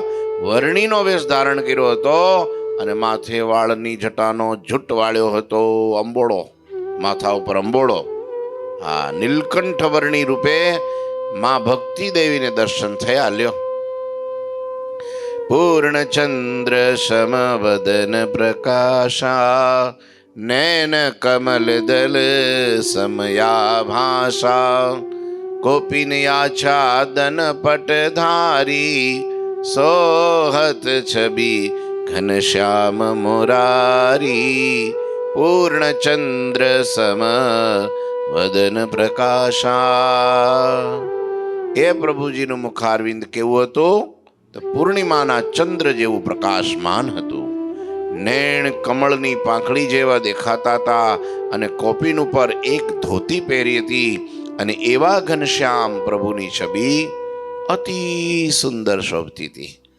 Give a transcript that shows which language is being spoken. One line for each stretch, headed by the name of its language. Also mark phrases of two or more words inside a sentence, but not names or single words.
Gujarati: વર્ણીનો વેશ ધારણ કર્યો હતો, અને માથે વાળની જટાનો જૂટ વાળ્યો હતો, અંબોળો, માથા ઉપર અંબોળો. હા, નીલકંઠ વર્ણી રૂપે માં ભક્તિ દેવીને દર્શન થયા.
Hindi: લ્યો, पूर्णचंद्र समवदन प्रकाशा, नैन कमल दल समया भाषा कोपिन याच्छादन पटधारी सोहत छवि घनश्याम मुरारी पूर्ण चंद्र सम वदन प्रकाशा.
Gujarati: એ પ્રભુજીનું મુખારવિંદ કેવું હતું? તો પૂર્ણિમાના ચંદ્ર જેવું પ્રકાશમાન હતું. નેણ કમળની પાંખડી જેવા દેખાતા હતા અને કોપીન ઉપર એક ધોતી પહેરી હતી અને એવા ઘનશ્યામ પ્રભુની છબી અતિ સુંદર શોભતી હતી.